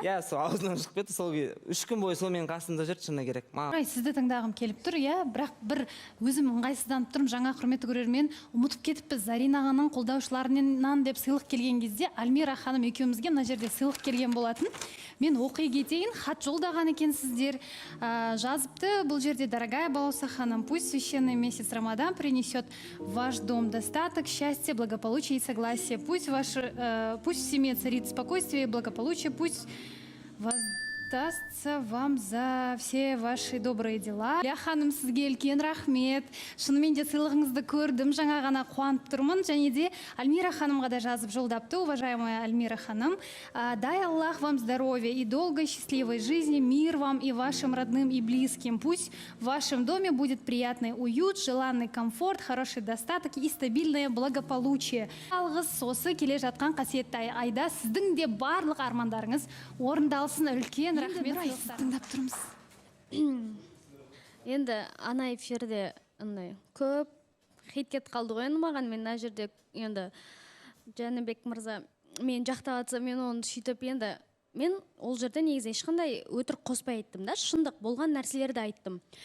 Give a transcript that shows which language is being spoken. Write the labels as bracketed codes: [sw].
[kk] Иә, сол аузынан шығып кетті, сол 3 күн бойы сол менің қасымда жүрді, шыны керек. Сізді тыңдағым келіп тұр, бірақ бір өзім ыңғайсызданып тұрмын, жаңа құрметті көрермен, ұмытып кетіппіз. Зарина ағаның қолдаушыларынан деп сыйлық келген кезде Альмира ханым екеумізге мына жерде сыйлық келген болатын. Мен оқи кетейін, хат жолдаған екенсіздер. Жазыпты бұл жерде: [ru] дорогая Балауса ханым, пусть священный месяц Рамадан принесет в ваш дом достаток, счастье, благополучие и согласие. Пусть в семье царит спокойствие и благополучие. Пусть воздастся вам за все ваши добрые дела. [kk] Ля ханым, сізге үлкен рахмет. Шынымен де сыйлығыңызды көрдім, жаңа ғана қуанып тұрмын. Және де Альмира ханымға да жазып жолдапты: [ru] уважаемая Альмира ханым, дай Аллах вам здоровья и долгой счастливой жизни, мир вам и вашим родным и близким. Пусть в вашем доме будет приятный уют, желанный комфорт, хороший достаток и стабильное благополучие. [kk] Алғыз сосы келе жатқан қасиетті айда сіздің де барлық армандарыңыз орындалсын. Үлкен рахмет. Тыңдап тұрмыз. Енді ана эфирде көп хит кетіп қалды ғой енді маған. Мен мына жерде енді Жәнібек мырза мен жақтап жатса, мен оны сөйтіп енді мен ол жерде негізі ешқандай өтірік қоспай айттым да, шындық болған нәрселерді айттым.